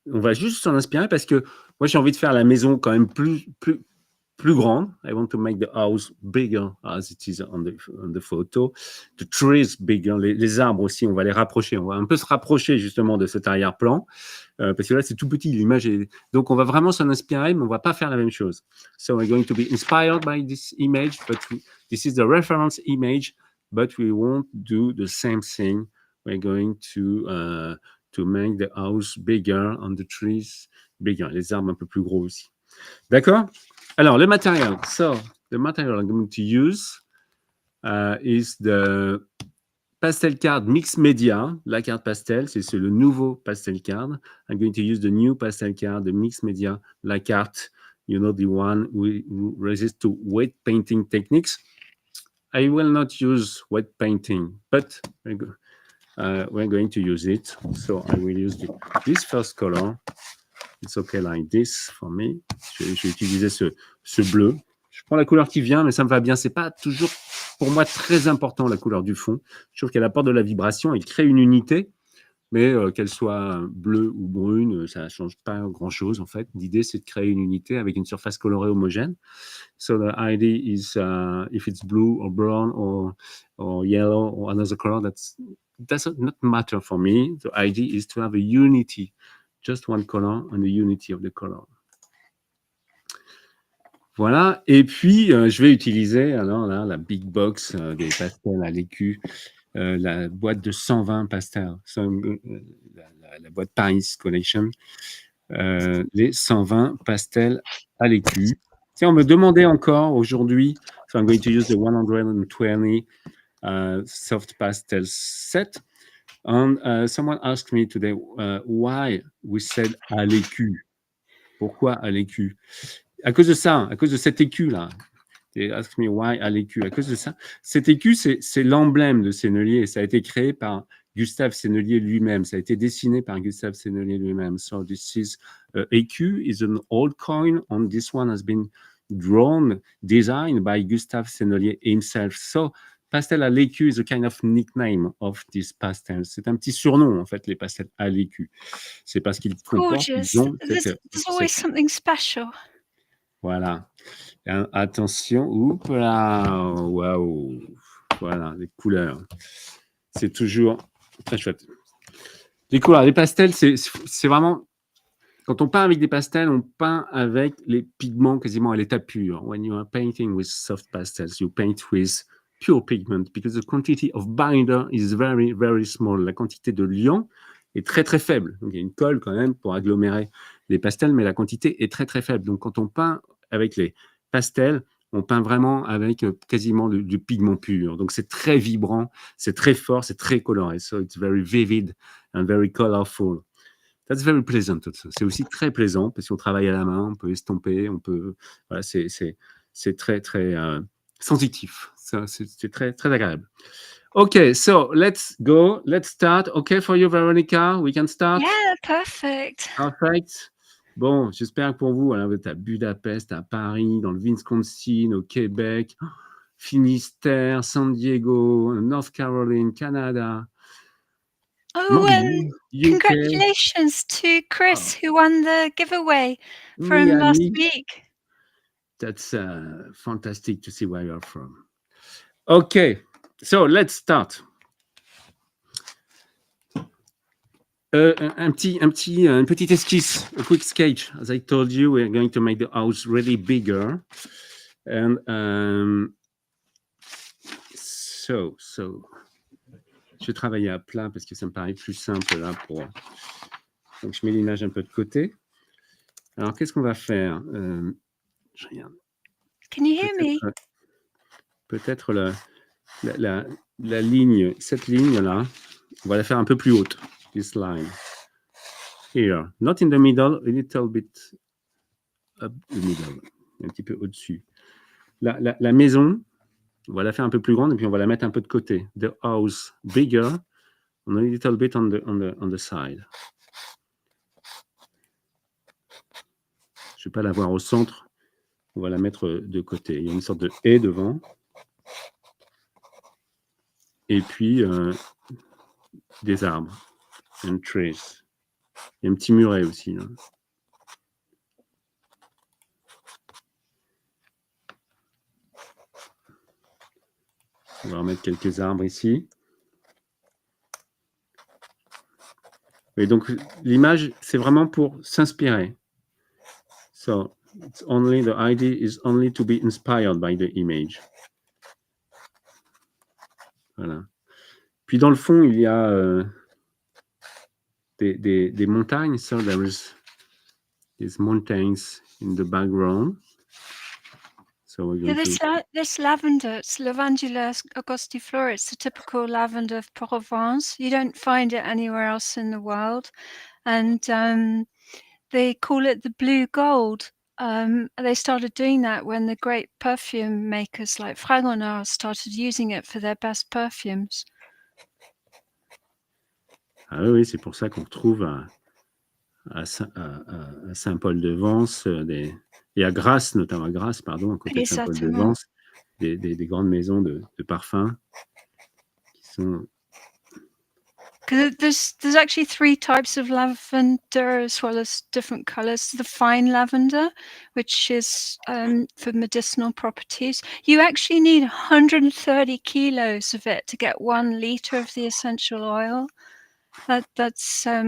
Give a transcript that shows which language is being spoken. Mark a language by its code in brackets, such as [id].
[fr] On va juste s'en inspirer parce que moi, j'ai envie de faire la maison quand même plus grande. [en] I want to make the house bigger as it is on the photo. The trees bigger. [fr] Les arbres aussi, on va les rapprocher. On va un peu se rapprocher justement de cet arrière-plan parce que là, c'est tout petit. L'image est... Donc, on va vraiment s'en inspirer, mais on va pas faire la même chose. [en] So, we're going to be inspired by this image, but this is the reference image, but we won't do the same thing. We're going to make the house bigger and the trees bigger. [fr] Les arbres un peu plus gros aussi. D'accord? Alors, le matériel. [en] So, the material I'm going to use is the pastel card mix media. [fr] La carte pastel, c'est le nouveau pastel card. [en] I'm going to use the new pastel card, the mix media, [fr] la carte, [en] you know, the one who resists to wet painting techniques. I will not use wet painting, but we're going to use it. So, I will use this first color. It's okay like this for me. [fr] Je vais utiliser ce bleu. Je prends la couleur qui vient, mais ça me va bien. C'est pas toujours, pour moi, très important, la couleur du fond. Je trouve qu'elle apporte de la vibration, elle crée une unité, mais qu'elle soit bleue ou brune, ça ne change pas grand-chose, en fait. L'idée, c'est de créer une unité avec une surface colorée homogène. [en] So the idea is, if it's blue or brown or yellow or another color, that does not matter for me. The idea is to have a unity, just one color and the unity of the color. [fr] Voilà, et puis je vais utiliser alors là la big box des pastels à l'écu, la boîte de 120 pastels, la boîte Paris Collection, les 120 pastels à l'écu. Si on me demandait encore aujourd'hui, [en] so I'm going to use the 120 soft pastel set, and someone asked me today why we said à l'écu. [fr] Pourquoi à l'écu? À cause de ça, à cause de cet écu-là. [en] They ask me why à l'écu. [fr] À cause de ça. Cet écu, c'est l'emblème de Sennelier et ça a été créé par Gustave Sennelier lui-même. Ça a été dessiné par Gustave Sennelier lui-même. [en] So this is écu is an old coin and this one has been drawn, designed by Gustave Sennelier himself. So pastel à l'écu is a kind of nickname of this pastel. [fr] C'est un petit surnom, en fait, les pastels à l'écu. C'est parce qu'ils comportent, [en] Gorgeous. [fr] ils ont [en] There's always something special. [fr] Voilà. Attention, oups là, waouh, voilà, les couleurs. C'est toujours très chouette. Les couleurs, les pastels, c'est vraiment, quand on peint avec des pastels, on peint avec les pigments quasiment à l'état pur. [en] When you are painting with soft pastels, you paint with pure pigment because the quantity of binder is very, very small. [fr] La quantité de liant est très, très faible. Donc, il y a une colle quand même pour agglomérer les pastels, mais la quantité est très, très faible. Donc, quand on peint avec les pastels, on peint vraiment avec quasiment du pigment pur. Donc, c'est très vibrant, c'est très fort, c'est très coloré. [en] So, it's very vivid and very colorful. That's very pleasant. [fr] C'est aussi très plaisant parce qu'on travaille à la main, on peut estomper, on peut. Voilà, c'est très, très sensitif. C'est très, très agréable. [en] Okay, so let's go. Let's start. Okay for you, Veronica? We can start? Yeah, perfect. Perfect. [fr] Bon, j'espère que pour vous, alors, vous êtes à Budapest, à Paris, dans le Wisconsin, au Québec, Finistère, San Diego, North Carolina, Canada. Oh, [en] UK. congratulations to Chris, who won the giveaway from last Miami. week. That's fantastic to see where you're from. Okay, so let's start. [fr] Une petite esquisse, [en] a quick sketch. As I told you, we're going to make the house really bigger. And so, [fr] je vais travailler à plat parce que ça me paraît plus simple là pour. Donc, je mets l'image un peu de côté. Alors, qu'est-ce qu'on va faire? Je regarde. [en] Can you hear me? [fr] Peut-être la ligne, cette ligne-là, on va la faire un peu plus haute. [en] This line. Here. Not in the middle, a little bit up the middle. [fr] Un petit peu au-dessus. La maison, on va la faire un peu plus grande et puis on va la mettre un peu de côté. [en] The house bigger, and a little bit on the side. [fr] Je ne vais pas la voir au centre, on va la mettre de côté. Il y a une sorte de haie devant. Et puis, des arbres. [en] And trees. [fr] Il y a un petit muret aussi. Là. On va remettre quelques arbres ici. Et donc, l'image, c'est vraiment pour s'inspirer. [en] So, the idea is only to be inspired by the image. [fr] Voilà. Puis dans le fond, il y a des montagnes. [en] So there is these mountains in the background. So we're going this lavender, it's Lavandula augustiflora. It's the typical lavender of Provence. You don't find it anywhere else in the world. And they call it the blue gold. They started doing that when the great perfume makers like Fragonard started using it for their best perfumes. [fr] Ah oui, c'est pour ça qu'on retrouve à Saint-Paul-de-Vence et à Grasse, notamment à Grasse, pardon, à côté de Saint-Paul-de-Vence, des grandes maisons de parfums qui sont. [en] There's actually 3 types of lavender as well as different colors. The fine lavender, which is for medicinal properties. You actually need 130 kilos of it to get 1 liter of the essential oil. That's